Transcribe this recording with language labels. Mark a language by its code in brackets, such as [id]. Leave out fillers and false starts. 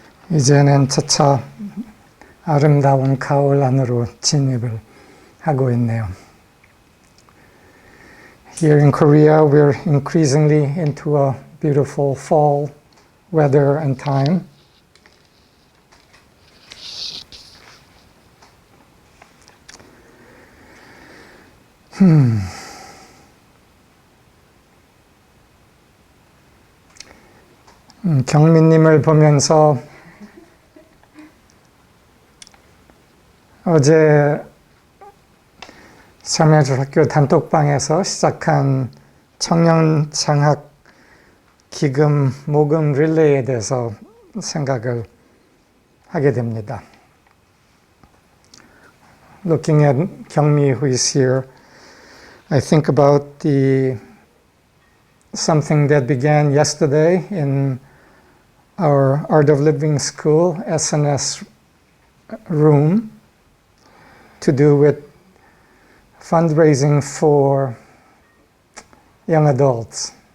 [ko] 이제는 차차 아름다운 가을 안으로 진입을 하고 있네요. [en] Here in Korea, we're increasingly into a beautiful fall weather and time. [ko] 경민님을 보면서 어제 삶의예술학교 단톡방에서 시작한 청년 장학 기금 모금 릴레이에 대해서 생각을 하게 됩니다. [en] Looking at 경미 who is here, I think about something that began yesterday in our Art of Living School SNS room to do with fundraising for young adults.